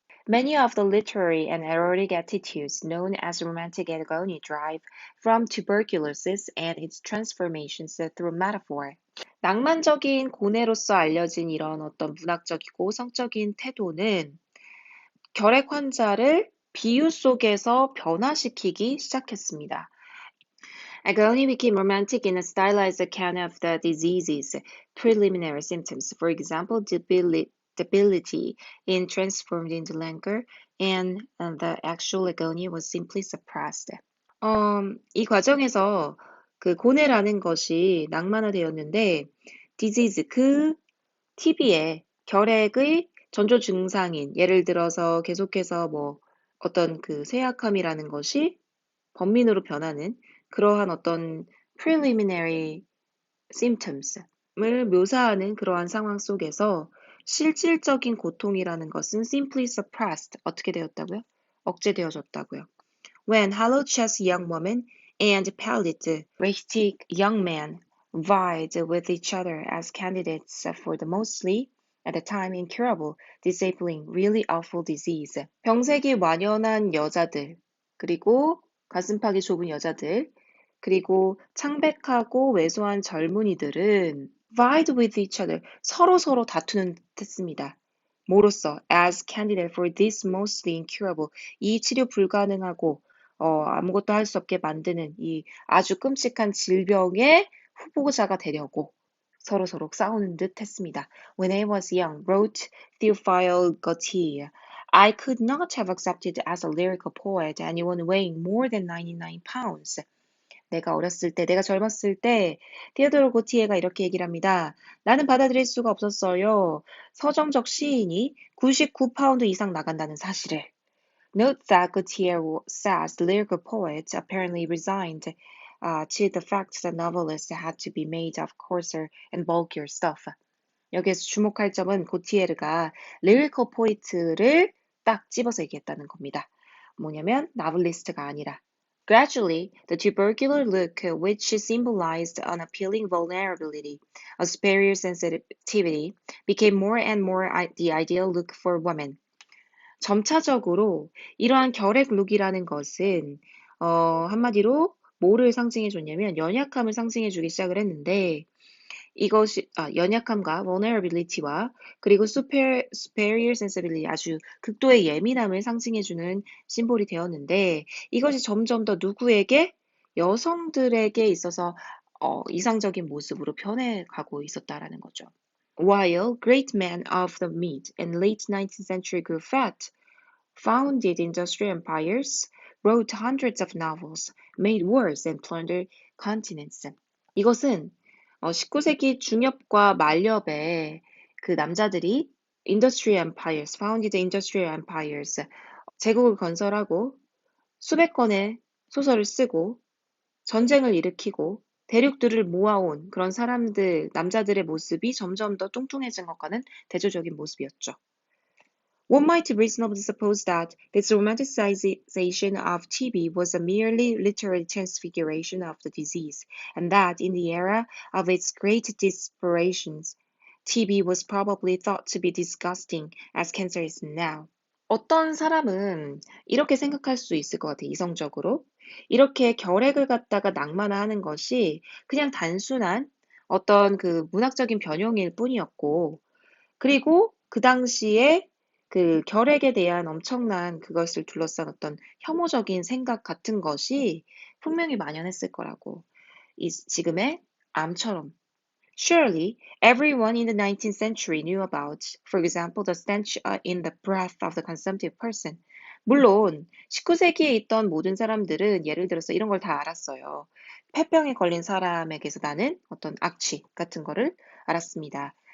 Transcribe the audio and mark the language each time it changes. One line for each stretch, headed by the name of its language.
English: Many of the literary and erotic attitudes known as romantic agony derive from tuberculosis and its transformations through metaphor.
Korean: 낭만적인 고뇌로서 알려진 이런 어떤 문학적이고 성적인 태도는 결핵 환자를 비유 속에서 변화시키기 시작했습니다.
English: Agony became romantic in a stylized account of the disease's preliminary symptoms. For example, debility in transformed into languor, and the actual agony was simply suppressed.
Korean: 이 과정에서 그 고뇌라는 것이 낭만화되었는데, disease, 그 TB의 결핵의 전조 증상인, 예를 들어서 계속해서 뭐 어떤 그 쇠약함이라는 것이 번민으로 변하는 그러한 어떤
English: preliminary symptoms
Korean: 을 묘사하는 그러한 상황 속에서 실질적인 고통이라는 것은
English: simply suppressed,
Korean: 어떻게 되었다고요? 억제되어졌다고요.
English: When hollow-chested young woman and pallid, rheumatic young man vied with each other as candidates for the mostly, at the time incurable, disabling, really awful disease.
Korean: 병색이 완연한 여자들, 그리고 가슴팍이 좁은 여자들, 그리고 창백하고 왜소한 젊은이들은
English: vied with each other,
Korean: 서로 다투는 듯 했습니다. 뭐로써?
English: As candidate for this mostly incurable,
Korean: 이 치료 불가능하고 아무것도 할 수 없게 만드는 이 아주 끔찍한 질병의 후보자가 되려고 서로 싸우는 듯 했습니다.
English: When I was young, wrote Theophile Gautier, I could not have accepted as a lyrical poet anyone weighing more than 99 pounds.
Korean: 내가 젊었을 때 테오도르 고티에가 이렇게 얘기를 합니다. 나는 받아들일 수가 없었어요. 서정적 시인이 99파운드 이상 나간다는 사실을.
English: Note that Gautier says the lyrical poet apparently resigned to the fact that novelists had to be made of coarser and bulkier stuff.
Korean: 여기에서 주목할 점은 고티에르가
English: lyrical poet
Korean: 를 딱 집어서 얘기했다는 겁니다. 뭐냐면 novelist가 아니라
English: Gradually, the tubercular look, which symbolized an appealing vulnerability, a superior sensitivity, became more and more the ideal look for women.
Korean: 점차적으로 이러한 결핵 룩이라는 것은 한마디로 뭐를 상징해 줬냐면 연약함을 상징해 주기 시작을 했는데 이것이 연약함과 vulnerability와 그리고
English: superior sensibility
Korean: 아주 극도의 예민함을 상징해 주는 심볼이 되었는데 이것이 점점 더 누구에게 여성들에게 있어서 이상적인 모습으로 변해가고 있었다라는 거죠.
English: While great men of the mid and late 19th century grew fat, founded industrial empires, wrote hundreds of novels, made wars, and plundered continents.
Korean: 이것은 19세기 중엽과 말엽에 그 남자들이
English: industrial empires, founded industrial empires,
Korean: 제국을 건설하고 수백 권의 소설을 쓰고 전쟁을 일으키고 대륙들을 모아온 그런 사람들, 남자들의 모습이 점점 더 뚱뚱해진 것과는 대조적인 모습이었죠.
English: One might reasonably suppose that this romanticization of TB was a merely literary transfiguration of the disease, and that in the era of its great disparitions, TB was probably thought to be disgusting as cancer is now.
Korean: 어떤 사람은 이렇게 생각할 수 있을 것 같아요, 이성적으로. 이렇게 결핵을 갖다가 낭만화하는 것이 그냥 단순한 어떤 그 문학적인 변형일 뿐이었고, 그리고 그 당시에 그 결핵에 대한 엄청난 그것을 둘러싼 어떤 혐오적인 생각 같은 것이 분명히 만연했을 거라고. 지금의 암처럼.
English: Surely, everyone in the 19th century knew about, for example, the stench in the breath of the consumptive person.
Korean: 물론 19세기에 있던 모든 사람들은 예를 들어서 이런 걸 다 알았어요. 폐병에 걸린 사람에게서 나는 어떤 악취 같은 거를 알았습니다.